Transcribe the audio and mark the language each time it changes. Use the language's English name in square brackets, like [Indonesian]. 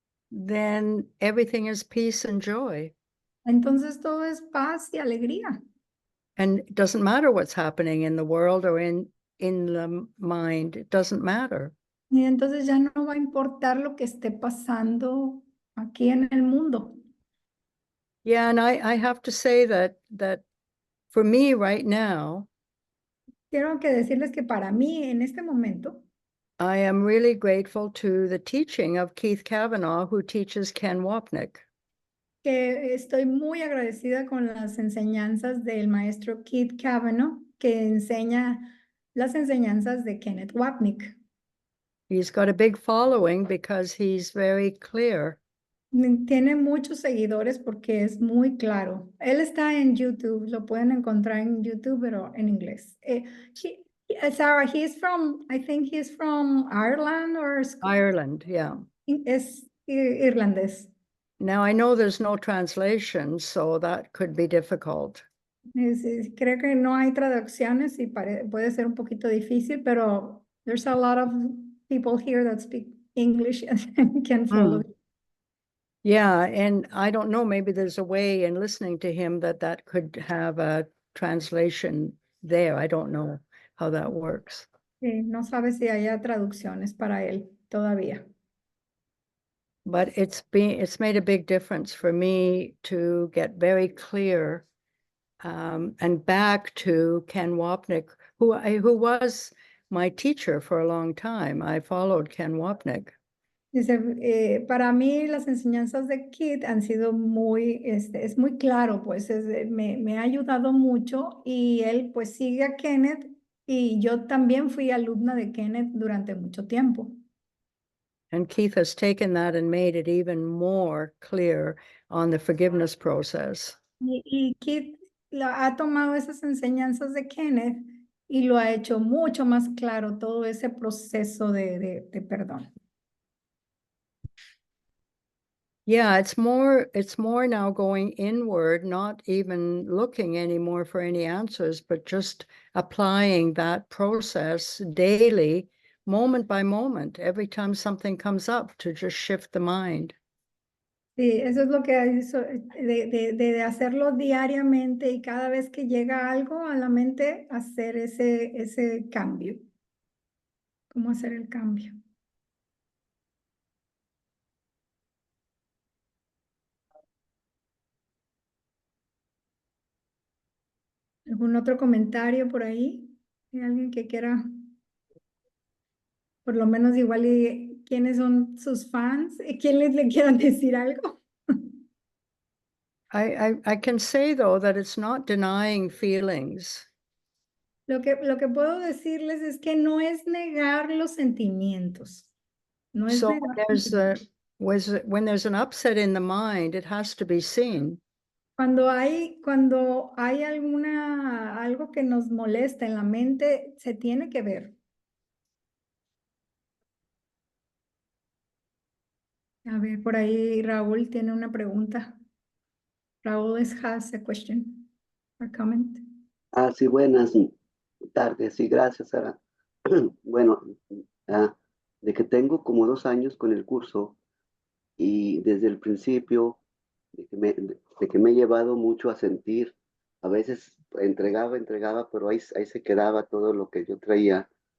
[English] then everything is peace and joy. [Spanish] entonces todo es paz y alegría. [English] And it doesn't matter what's happening in the world or in the mind, it doesn't matter. [Spanish] Y entonces ya no va a importar lo que esté pasando aquí en el mundo. [English] Yeah, and I have to say that for me right now, [Spanish] Quiero que decirles que para mí en este momento [English] I am really grateful to the teaching of Keith Kavanaugh, who teaches Ken Wapnick. [Spanish] que estoy muy agradecida con las enseñanzas del maestro Keith Kavanaugh, que enseña las enseñanzas de Kenneth Wapnick. [English] He's got a big following because he's very clear. [Spanish] Tiene muchos seguidores porque es muy claro. Él está en YouTube, lo pueden encontrar en YouTube, pero en inglés. [English] Sarah, I think he's from Ireland or Ireland, yeah. [Spanish] es irlandés. [English] Now I know there's no translation, so that could be difficult. [Spanish] Creo que no hay traducciones y puede ser un poquito difícil, pero [English] there's a lot of people here that speak English and can follow. Yeah, and I don't know, maybe there's a way in listening to him that could have a translation there. I don't know how that works. [Spanish] No sabe si haya traducciones para él todavía. [English] But it's made a big difference for me to get very clear and back to Ken Wapnick, who was my teacher for a long time. I followed Ken Wapnick. [Spanish] Dice, para mí las enseñanzas de Kit han sido muy, es muy claro, pues me ha ayudado mucho y él pues sigue a Kenneth y yo también fui alumna de Kenneth durante mucho tiempo. [English] And Keith has taken that and made it even more clear on the forgiveness process. [Spanish] Y Kit ha tomado esas enseñanzas de Kenneth y lo ha hecho mucho más claro todo ese proceso de perdón. [English] Yeah, it's more now going inward, not even looking anymore for any answers, but just applying that process daily, moment by moment, every time something comes up, to just shift the mind. [Spanish] Sí, eso es lo que hizo, de hacerlo diariamente y cada vez que llega algo a la mente, hacer ese cambio. ¿Cómo hacer el cambio? ¿Algún otro comentario por ahí? ¿Hay alguien que quiera, por lo menos igual, y quiénes son sus fans? ¿Quién le quieran decir algo? [English] I can say, though, that it's not denying feelings. [Spanish] Lo que puedo decirles es que no es negar los sentimientos. No es [English] So [Spanish] negar [English] when there's an upset in the mind, it has to be seen. [Spanish] Cuando hay algo que nos molesta en la mente, se tiene que ver. A ver, por ahí Raúl tiene una pregunta. [English] Raúl has a question or comment. [Spanish] Sí, buenas tardes, sí, gracias, Sara. Bueno, de que tengo como 2 años con el curso y desde el principio de que me he llevado mucho a sentir, a veces entregaba, pero ahí se quedaba todo lo que yo traía